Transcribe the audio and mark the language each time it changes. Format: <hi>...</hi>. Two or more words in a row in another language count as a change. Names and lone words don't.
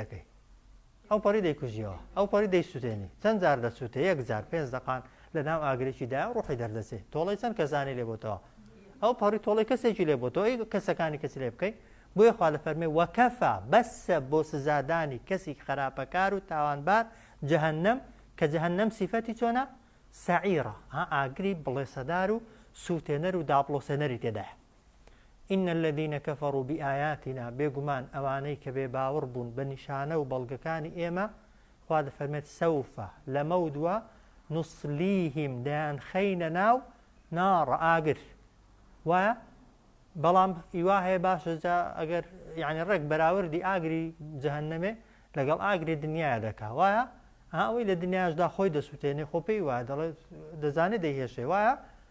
<ckb>دەکەی ئەو پەڕی دەیکوژیەوە ئەو پەڕی دەیسووتێنی چەند جار دەسووتێ 1 جار 5 دقان لە ناو ئاگرێکیدا ڕوحی دەردەچێت تۆڵی چەند کەسانی لێ بۆتەوە ئەو پەڕی تۆڵی کەسێکی لێ بۆتەوە ئەی کەسەکانی کەسی لێ بکەی بۆیە خوا دەفەرمێ وەکەفا بەسە بۆ سزادانی کەسی خراپەکار و تاوانبار جەهەنەم کە جەهەنەم سیفەتی چۆنە سەعیرە ئاگری بڵێسەدار و سووتێنەر و داپڵۆسێنەری تێدایە</ckb> <ar>إن الذين كفروا بآياتنا</ar> <ckb>بێگومان ئەوانەی کە بێ باوەڕ بوون بە نیشانە و بەڵگەکانی ئێمە خوا دەفەرمێت سەوفە لەمەودووە نوسلیهم دەیان خەینە ناو ناڕە ئاگر وایە بەڵام ئیوا هەیە باشە جا ئەگەر یعنی ڕێک بەراوردی ئاگری جەهەنەمێ لەگەڵ ئاگری دنیاە دەکا وایە ئەوەی لە دنیاشدا خۆی دەسووتێنێ خۆ پێی وایە دەڵێت دەزانێت دەیهێشێ وایە</ckb>